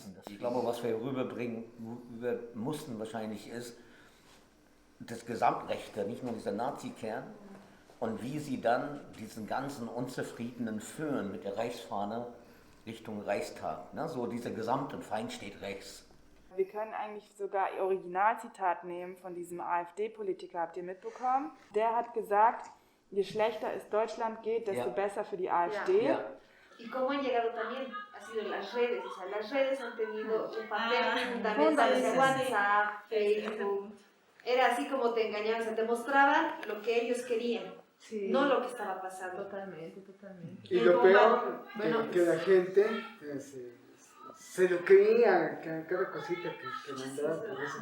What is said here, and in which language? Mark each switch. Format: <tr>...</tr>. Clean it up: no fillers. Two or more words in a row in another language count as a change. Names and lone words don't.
<de>Und ich glaube, was wir rüberbringen mussten wahrscheinlich ist, das Gesamtrechte, nicht nur dieser Nazi-Kern, und wie sie dann diesen ganzen Unzufriedenen führen mit der Reichsfahne Richtung Reichstag. Ne? So dieser gesamte Feind steht rechts. Wir können eigentlich sogar ihr Originalzitat nehmen von diesem AfD-Politiker, habt ihr mitbekommen? Der hat gesagt, je schlechter es Deutschland geht, desto besser für die AfD. Ja.</de> <es>Y cómo han llegado también ha sido las redes, o sea, las redes han tenido un papel fundamental en WhatsApp, Facebook. Era así como te engañaban, o sea, te mostraban lo que ellos querían, no lo que estaba pasando. Totalmente. Y lo peor, que la gente se lo creía, cada cosita que mandaba por esos</es>